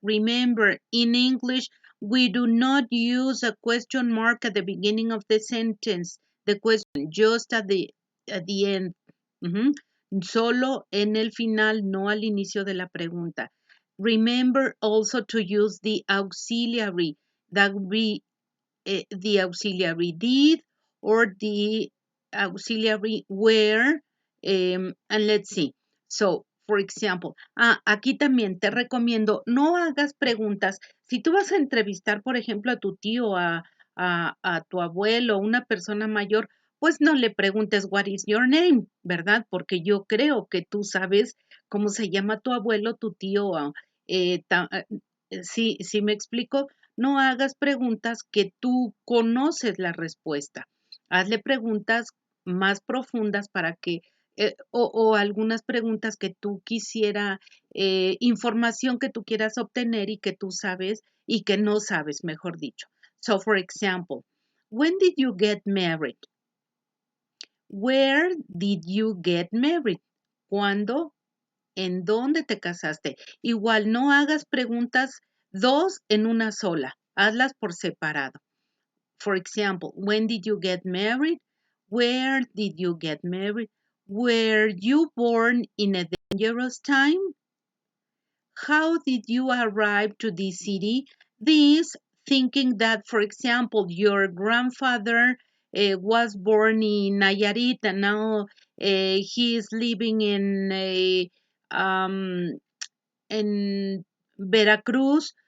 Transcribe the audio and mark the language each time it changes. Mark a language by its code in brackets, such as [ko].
[en] Remember, in English, we do not use a question mark at the beginning of the sentence, the question, just at the end. [es] Solo en el final, no al inicio de la pregunta. [en] Remember also to use the auxiliary, that would be the auxiliary did or the auxiliary where, and let's see. So, for example, [es] aquí también te recomiendo, no hagas preguntas. Si tú vas a entrevistar, por ejemplo, a tu tío, a tu abuelo, una persona mayor, pues no le preguntes [en] what is your name, [es] ¿verdad? Porque yo creo que tú sabes cómo se llama tu abuelo, tu tío. Sí, me explico. No hagas preguntas que tú conoces la respuesta. Hazle preguntas más profundas para que, o algunas preguntas que tú quisiera, información que tú quieras obtener y que tú sabes y que no sabes, mejor dicho. [en] So, for example, when did you get married? Where did you get married? [es] ¿Cuándo? ¿En dónde te casaste? Igual no hagas preguntas dos en una sola. Hazlas por separado. [en] For example, when did you get married? Where did you get married? Were you born in a dangerous time? How did you arrive to this city? This thinking that, for example, your grandfather was born in Nayarit and now he is living um, in Veracruz.